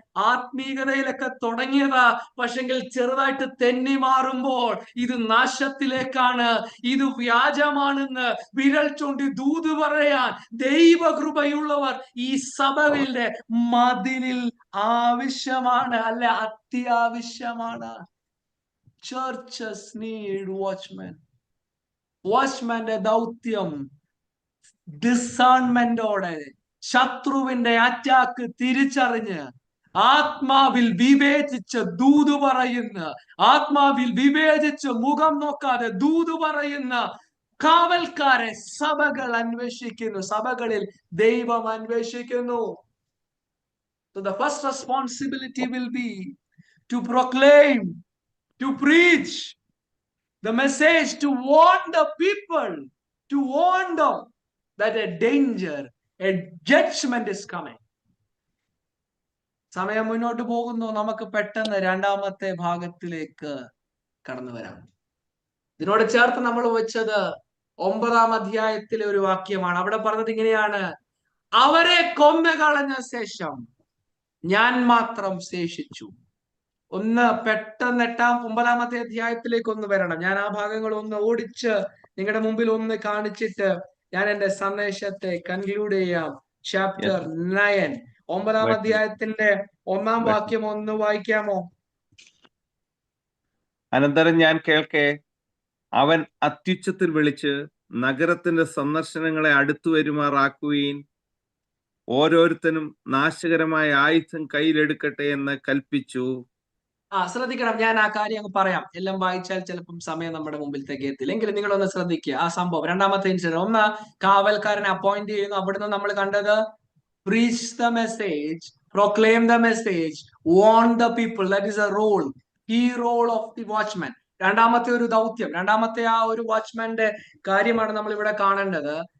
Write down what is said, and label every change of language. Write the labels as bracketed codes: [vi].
[ml] ആത്മീകതയിലൊക്കെ തുടങ്ങിയതാ, പക്ഷെങ്കിൽ ചെറുതായിട്ട് തെന്നി മാറുമ്പോൾ ഇത് നാശത്തിലേക്കാണ്, ഇത് വ്യാജമാണെന്ന് വിരൽ ചൂണ്ടി ദൂത് പറയാൻ ദൈവകൃപയുള്ളവർ ഈ സഭകളുടെ മതിലിൽ ആവശ്യമാണ്, അല്ല അത്യാവശ്യമാണ്. [en] Churches need watchmen. [ml] വാച്ച്മാന്റെ ദൗത്യം ഡിസേൺമെന്റോടെ ശത്രുവിന്റെ അറ്റാക്ക് തിരിച്ചറിഞ്ഞ് ആത്മാവിൽ വിവേചിച്ച് ദൂത് പറയുന്ന, ആത്മാവിൽ വിവേചിച്ച് മുഖം നോക്കാതെ ദൂത് പറയുന്ന കാവൽക്കാരെ സഭകൾ അന്വേഷിക്കുന്നു, സഭകളിൽ ദൈവം അന്വേഷിക്കുന്നു. [en] So the first responsibility will be to proclaim, to preach the message, to warn the people, to warn them that a danger, a judgment is coming. [ml] സമയം മുന്നോട്ട് പോകുന്നു. നമുക്ക് പെട്ടെന്ന് രണ്ടാമത്തെ ഭാഗത്തിലേക്ക് കടന്നു വരാം. ഇതിനോട് ചേർത്ത് നമ്മൾ വെച്ചത് 9-ാം അധ്യായത്തിലെ ഒരു വാക്യമാണ്. അവിടെ പറഞ്ഞത് ഇങ്ങനെയാണ്: അവരെ കൊന്നുകളഞ്ഞ ശേഷം ഞാൻ മാത്രം ശേഷിച്ചു. ഒന്ന് പെട്ടെന്ന് 9-ാമത്തെ അധ്യായത്തിലേക്ക് ഒന്ന് വരണം. ഞാൻ ആ ഭാഗങ്ങൾ ഒന്ന് ഓടിച്ച് നിങ്ങളുടെ മുമ്പിൽ ഒന്ന് കാണിച്ചിട്ട് ഞാൻ എന്റെ സന്ദേശത്തെ കൺക്ലൂഡ് ചെയ്യാം. ചാപ്റ്റർ 9, 9-ാം അധ്യായത്തിന്റെ 1-ാം വാക്യം ഒന്ന് വായിക്കാമോ? അനന്തരം ഞാൻ കേൾക്കെ, അവൻ അത്യുച്ചത്തിൽ വിളിച്ച് നഗരത്തിന്റെ സന്ദർശനങ്ങളെ അടുത്തു വരുമാറാക്കുവീൻ, ഓരോരുത്തനും നാശകരമായ ആയുധം കയ്യിലെടുക്കട്ടെ എന്ന് കൽപ്പിച്ചു. ശ്രദ്ധിക്കണം, ഞാൻ ആ കാര്യം അങ്ങ് പറയാം. എല്ലാം വായിച്ചാൽ ചിലപ്പം സമയം നമ്മുടെ മുമ്പിൽ തികയത്തില്ല. എങ്കിലും നിങ്ങളൊന്ന് ശ്രദ്ധിക്കുക ആ സംഭവം. രണ്ടാമത്തെ ഇൻസിഡന്റ്, ഒന്ന് കാവൽക്കാരനെ അപ്പോയിന്റ് ചെയ്യുന്നു. അവിടുന്ന് നമ്മൾ കണ്ടത് [en] preach the message, proclaim the message, warn the people. That is a role, key role of the watchman. [ml] രണ്ടാമത്തെ ഒരു ദൗത്യം, രണ്ടാമത്തെ ആ ഒരു വാച്ച്മാന്റെ കാര്യമാണ് നമ്മൾ ഇവിടെ കാണേണ്ടത്.